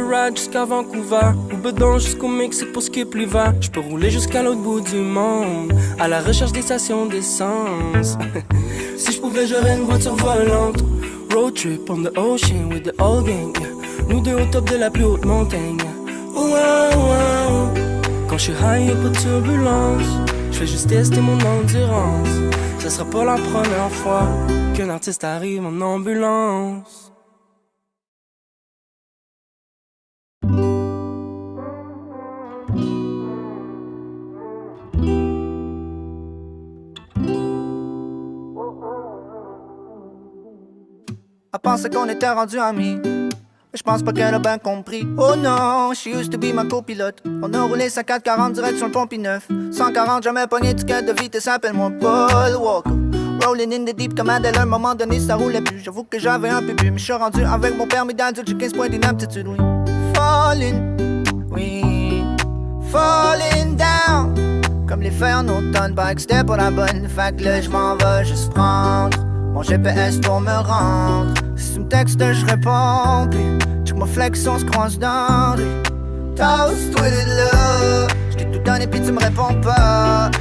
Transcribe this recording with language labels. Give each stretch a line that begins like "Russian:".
French: jusqu'à Vancouver, ou bedon jusqu'au Mexique pour skip l'hiver. J'peux rouler jusqu'à l'autre bout du monde, à la recherche des stations d'essence. Si j'pouvais, j'aurais une voiture volante.
English: Road trip on the ocean with the old gang, yeah.
French: Nous deux au top de la plus haute montagne, yeah. Oh, oh, oh. Quand j'suis high, y'a pas de turbulence. J'fais juste tester mon endurance. Ce sera pas la première fois qu'un artiste arrive en ambulance. Elle pensait qu'on était rendus amis, mais je pense pas qu'elle a bien compris. Oh non,
English: she used to be
French: ma copilote. On a roulé sa 440 direct sur le Pont-Neuf. 140, jamais pogné ticket de vitesse, appelle-moi Paul Walker.
English: Rolling in the deep
French: comme Adèle, à un moment donné ça roulait plus. J'avoue que j'avais un peu bu, mais je suis rendu avec mon permis d'adulte, j'ai 15 points d'inaptitude, oui.
English: Falling, oui, falling down.
French: Comme les feuilles en automne, bike c'était pas la bonne. Fait que là j'm'en vais juste prendre mon GPS pour me rendre. Si tu me textes, je réponds. Puis check ma flex, on se croise dans lui. Toast with it là. J't'ai tout donné puis tu me réponds pas.